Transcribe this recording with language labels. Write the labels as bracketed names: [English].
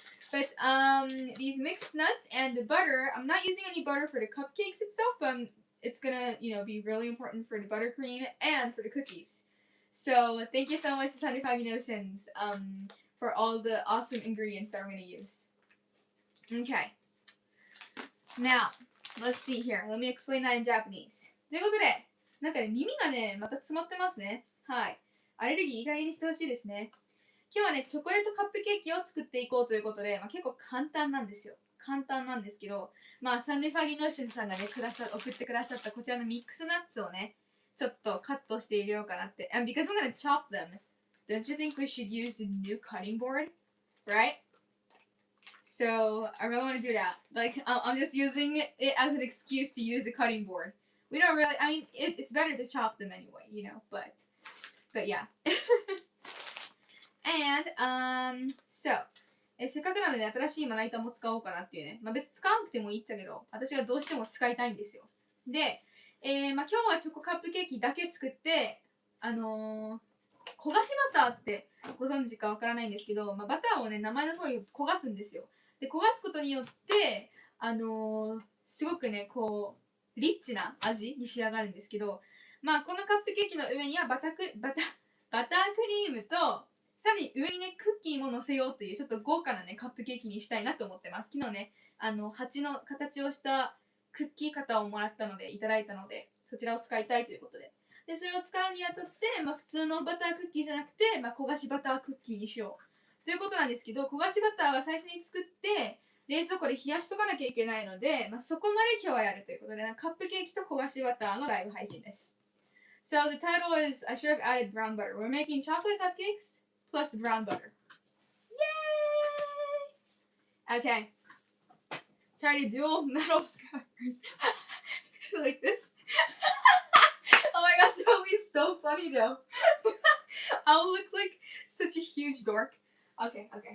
[English] But these mixed nuts and the butter, I'm not using any butter for the cupcakes itself, but it's gonna, you know, be really important for the buttercream and for the cookies. So thank you so much to 75 Notions for all the awesome ingredients that we're gonna use. Okay. Now, let's see here. Let me explain that in Japanese. [Japanese] ということで、なんかね、耳がね、また詰まってますね。はい。アレルギーいい加減にしてほしいですね。今日はね、チョコレートカップケーキを作っていこうということで、結構簡単なんですよ。簡単なんですけど、サンデーファギーノーションさんがね、送ってくださったこちらのミックスナッツをね、ちょっとカットして入れようかなって。 [English] And because I'm gonna chop them, don't you think we should use a new cutting board? Right? So I really want to do that. Like I'm just using it as an excuse to use the cutting board. We don't really. I mean, it's better to chop them anyway, you know. But yeah. And so [Japanese] せっかくなので新しいまな板も使おうかなっていうね。まあ別に使わなくてもいいっちゃけど、私がどうしても使いたいんですよ。で、まあ今日はチョコカップケーキだけ作って、焦がしバターってご存知かわからないんですけど、まあ、バターをね、名前の通り焦がすんですよ。で、焦がすことによって、すごくね、こう、リッチな味に仕上がるんですけど、まあ、このカップケーキの上にはバタークリームと、さらに上にね、クッキーも乗せようという、ちょっと豪華なね、カップケーキにしたいなと思ってます。昨日ね、鉢の形をしたクッキー型をもらったので、いただいたので、そちらを使いたいということで。で、それを使うにあたって、まあ、普通のバタークッキーじゃなくて、まあ、焦がしバタークッキーにしよう。ということなんですけど、焦がしバターは最初に作って、冷蔵庫で冷やしとかなきゃいけないので、まあ、そこまで今日はやるということで、カップケーキと焦がしバターのライブ配信です。 [English] So the title is, I should have added brown butter. We're making chocolate cupcakes plus brown butter. Yay! Okay. Try to dual metal scrappers. Like this. Oh my gosh, that would be so funny though. I'll look like such a huge dork. Okay.